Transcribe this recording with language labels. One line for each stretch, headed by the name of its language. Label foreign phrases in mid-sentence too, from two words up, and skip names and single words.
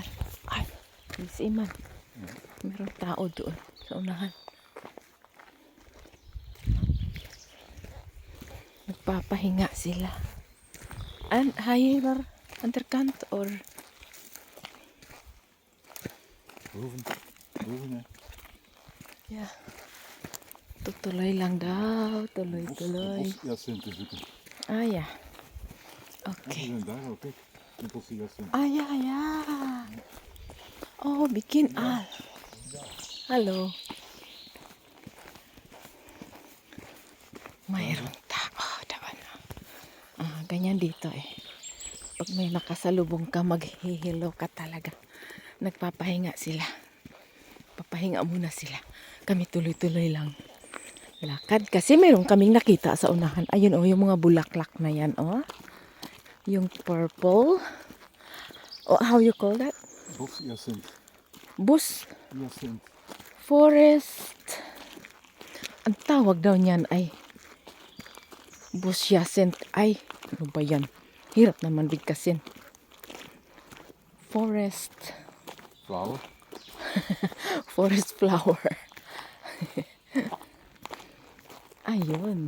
Filipino: Ay, si Iman. Meron tao doon sa unahan. Nagpapahinga sila. higher underkant or
Dutch: Boven. Boven, hè.
English: yeah.
Filipino: Tutuloy lang daw, tuloy-tuloy.
Dutch: Bosjacinten zoeken. Ah ja. Ja, Oké. die zijn daar ook, kijk. De bosjacint. Ah ja, ja. Oh, bikin al.
Filipino: Hello. Mayroong tao. Daban na. Ganyan dito eh. Pag may makasalubong ka, maghihilo ka talaga. Nagpapahinga sila. Papahinga muna sila. Kami tuloy-tuloy lang. Lakad kasi meron kaming nakita sa unahan. Ayun oh, yung mga bulaklak na yan oh. Yung purple. Oh,
English: how you call that?
Dutch: Bosjacint. Bus. Jacint.
English: Forest.
Filipino: Ang tawag daw niyan ay Bosjacint. Ay, ano ba yan? Hirap naman bigkasin. Forest.
English: Flower. Forest flower. Ayun.